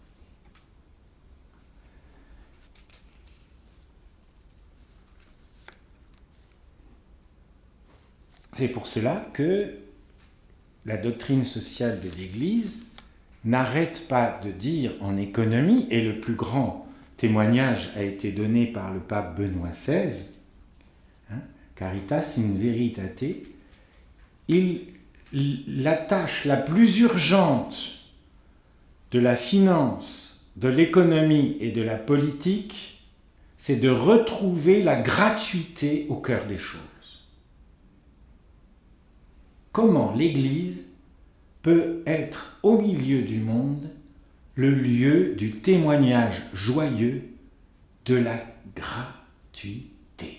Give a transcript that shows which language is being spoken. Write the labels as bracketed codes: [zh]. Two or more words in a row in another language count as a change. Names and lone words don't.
[fr] C'est pour cela que la doctrine sociale de l'Église n'arrête pas de dire en économie, et le plus grand témoignage a été donné par le pape Benoît XVI, Caritas in veritate, la tâche la plus urgente de la finance, de l'économie et de la politique, c'est de retrouver la gratuité au cœur des choses. Comment l'Église peut être au milieu du monde le lieu du témoignage joyeux de la gratuité.